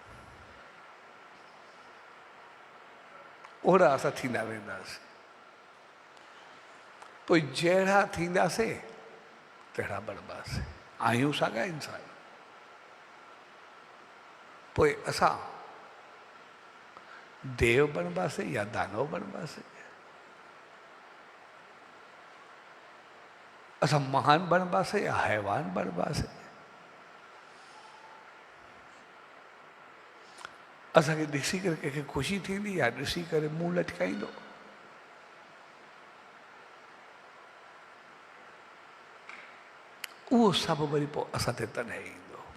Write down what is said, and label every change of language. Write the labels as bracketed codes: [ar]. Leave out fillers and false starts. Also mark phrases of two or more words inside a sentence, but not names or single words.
[sd] ओड़ा असां थींदा वेंदासीं पोइ जहिड़ा थींदासीं तहिड़ा बणिबासीं आहियूं साॻा इंसान पोइ असां देव बणिबासीं या दानव बणिबासीं असां महान बणिबासीं या हैवान बणिबासीं असांखे ॾिसी करे कंहिंखे ख़ुशी थींदी या ॾिसी करे मुंहुं लटकाईंदो उहो सभु वरी पोइ असां ते तॾहिं ईंदो